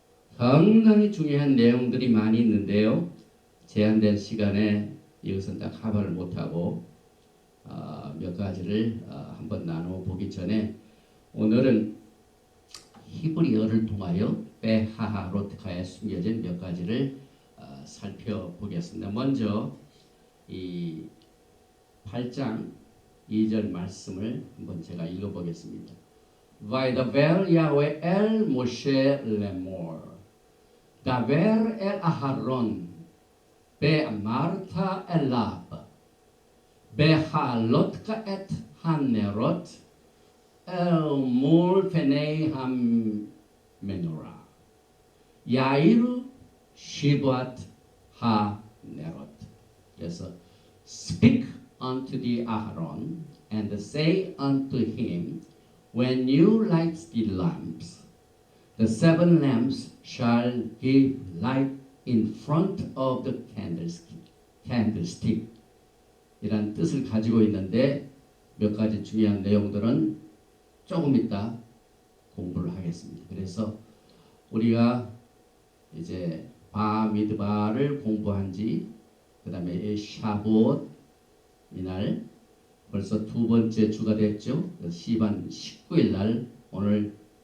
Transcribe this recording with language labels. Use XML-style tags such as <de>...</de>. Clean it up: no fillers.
<ko>상당히 중요한 내용들이 많이 있는데요. 제한된 시간에 이것은 다 커버를 못하고 몇 가지를 한번 나누어 보기 전에 오늘은 히브리어를 통하여 베하하로트카에 숨겨진 몇 가지를 살펴보겠습니다. 먼저 이 8장 2절 말씀을 한번 제가 읽어보겠습니다.</ko> <he>וידבר יהוה אל משה לאמור דבר אל אהרון ואמרת אליו בהעלותך את הנרות אל מול פני המנורה יאירו שבעת הנרות.</he> <ko>그래서</ko> <en>speak unto the Aaron and say unto him, when you light the lamps, the 7 lamps shall give light in front of the candlestick.</en> <ko>이란 뜻을 가지고 있는데 몇 가지 중요한 내용들은 조금 이따 공부를 하겠습니다. 그래서 우리가 이제 바미드바를 공부한 지, 그 다음에 샤봇 이날 벌써 2번째 주가 됐죠. 시반 19일 날 오늘</ko>